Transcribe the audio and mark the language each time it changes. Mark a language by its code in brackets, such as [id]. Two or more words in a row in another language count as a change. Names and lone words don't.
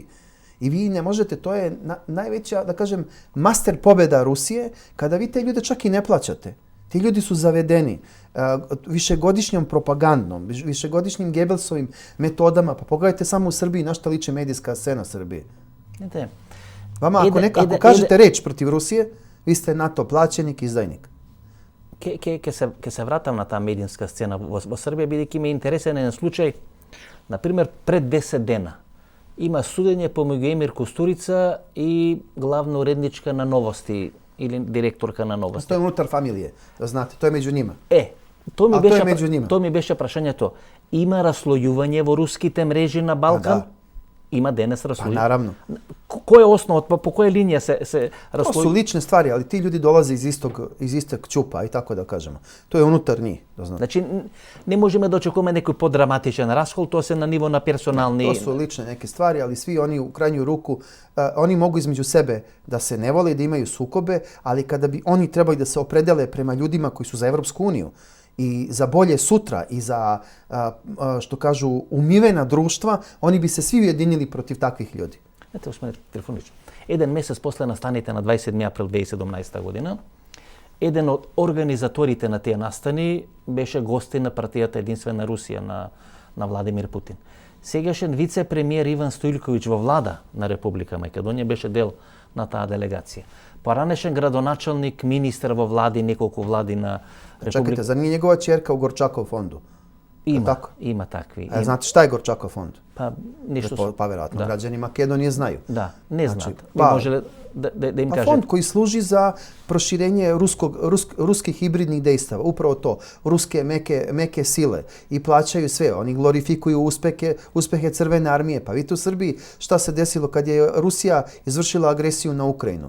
[sr] I vi ne možete, to je najveća, da kažem, master pobjeda Rusije, kada vi te ljude čak i ne plaćate. Ti ljudi su zavedeni. višegodišnjom propagandom, višegodišnjim Gebelsovim metodama. Pa pogledajte samo u Srbiji na šta liči medijska scena Srbije. Vama ako kažete reč protiv Rusije, vi ste NATO plaćenik, izdajnik. [mk] Ке се вратам на таа медијска сцена во Србија, бидејќи ме интересен еден случај, например, пред 10 дена има судење помеѓу Емир Кустурица и главна уредничка на Новости или директорка на Новости. Тоа е [sr] унутар фамилије, да знате, [mk] тоа е меѓу нима. Тоа ми беше прашањето. Има раслојување во руските мрежи на Балкан? Има денес раслојување. Па наравно. Кој е основот, по која линија се раслојување? [sr] To su lične stvari, ali ti ljudi dolaze iz istog ćupa, i tako da kažemo. To je unutar njih, da znate. [mk] Значи, не можеме да очекуваме некој подраматичен раскол, тоа се на ниво на персонални... [sr] To su lične neke stvari, ali svi oni u krajnju ruku, oni mogu između sebe da se ne vole i da imaju sukobe, ali kada bi oni trebali da se opredele prema ljudima koji su za Evropsku uniju i za bolje sutra i za, što kažu, umivena društva, oni bi se svi ujedinili protiv takvih ljudi. [mk] Ете, Османе Трифунич, еден месец после настаните на 27 април 2017 година, еден од организаторите на тие настани беше гостин на партијата Единствена Русија на Владимир Путин. Сегашен вице-премиер Иван Стоилковиќ во влада на Република Македонија беше дел на таа делегација. Поранешен градоначалник, министер во влади, неколку влади на Република... Чекайте, за [sr] nije njegova ćerka u Gorčakov fondu? [mk] Има такви. [sr] Znate šta je Gorčakov fond? Pa ništa. Pa verovatno građani Makedonije znaju. Da, ne znate. Može da im kažete. Fond koji služi za proširenje ruskih hibridnih dejstava. Upravo to. Ruske meke sile. I plaćaju sve. Oni glorifikuju uspehe Crvene armije. Pa vidite u Srbiji šta se desilo kad je Rusija izvršila agresiju na Ukrajinu.